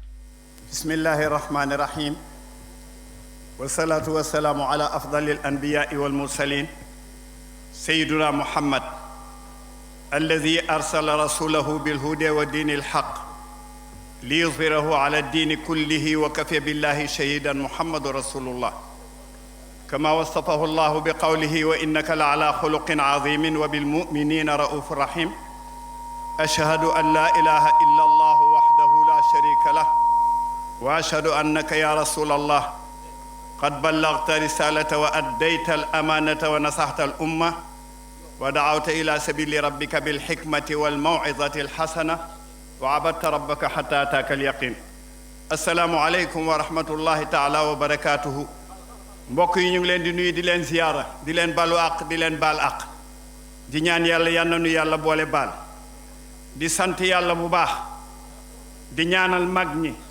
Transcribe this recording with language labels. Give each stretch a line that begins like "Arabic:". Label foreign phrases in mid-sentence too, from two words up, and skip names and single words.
Arabic: بسم الله الرحمن الرحيم والصلاة والسلام على أفضل الأنبياء والمرسلين سيدنا محمد الذي أرسل رسوله بالهدى ودين الحق ليظهره على الدين كله وكفى بالله شهيدا محمد رسول الله كما وصفه الله بقوله وإنك لعلى خلق عظيم وبالمؤمنين رؤوف رحيم أشهد أن لا إله إلا الله وحده لا شريك له وأشهد أنك يا رسول الله قد بلغت الرسالة وأديت الأمانة ونصحت الأمة ودعوت إلى سبيل ربك بالحكمة والموعظة الحسنة وعبدت ربك حتى أتاك اليقين السلام عليكم ورحمة الله تعالى وبركاته
Wolof: mbokk yi ñu ngi leen di nuyu di leen ziyaara di leen balu àq di leen baal àq di ñaan yàlla yal na nu yàlla boole baal di sant yàlla bu baax di ñaanal mag ñi